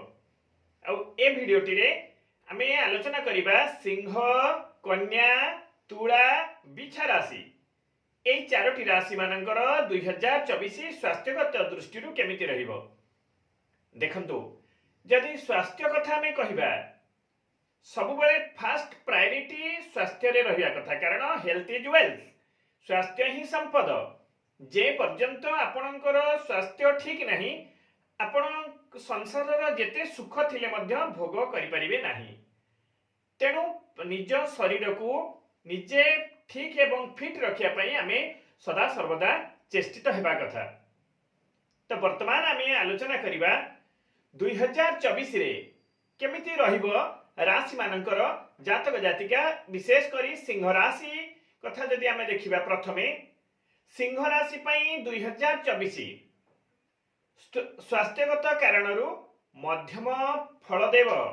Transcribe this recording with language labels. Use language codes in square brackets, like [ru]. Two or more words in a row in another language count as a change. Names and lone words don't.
[or] ଆ ଏ ଭିଡିଓଟି ରେ ଆମେ ଆଲୋଚନା କରିବା ସିଂହ, କନ୍ୟା, ତୁଳା, ବିଛା ରାଶି ଏଇ ଚାରୋଟି ରାଶି ମାନଙ୍କର 2024 ସ୍ୱାସ୍ଥ୍ୟଗତ ଦୃଷ୍ଟି କେମିତି ରହିବ। ଦେଖନ୍ତୁ ଯଦି ସ୍ୱାସ୍ଥ୍ୟ କଥା ହମେ କହିବା ସବୁ ବେଳେ [en] fast priority [or] ସ୍ୱାସ୍ଥ୍ୟ ରେ ରହିଆ କଥା, କାରଣ [en] health is wealth, [or] ସ୍ୱାସ୍ଥ୍ୟ ହିଁ ସମ୍ପଦ। ଯେ ପର୍ଯ୍ୟନ୍ତ ଆପଣଙ୍କର ସ୍ୱାସ୍ଥ୍ୟ ଠିକ ନାହିଁ ଆପଣ ସଂସାର ଯେତେ ସୁଖ ଥିଲେ ମଧ୍ୟ ଭୋଗ କରି ପାରିବେ ନାହିଁ। ତେଣୁ ନିଜ ଶରୀର କୁ ନିଜେ ଠିକ ଏବଂ ଫିଟ ରଖିଆ ପାଇଁ ଆମେ ସଦା ସର୍ବଦା ଚେଷ୍ଟିତ ହେବା କଥା। ତ ବର୍ତ୍ତମାନ ଆମେ ଆଲୋଚନା କରିବା 2024 ରେ କେମିତି ରହିବ ରାଶି ମାନଙ୍କର ଜାତକ ଜାତିକା, ବିଶେଷ କରି ସିଂହ ରାଶି କଥା ଯଦି ଆମେ ଦେଖିବା। ପ୍ରଥମେ ସିଂହ ରାଶି ପାଇଁ 2024 ସ୍ୱାସ୍ଥ୍ୟଗତ କାରଣରୁ ମଧ୍ୟମ ଫଳ ଦେବ।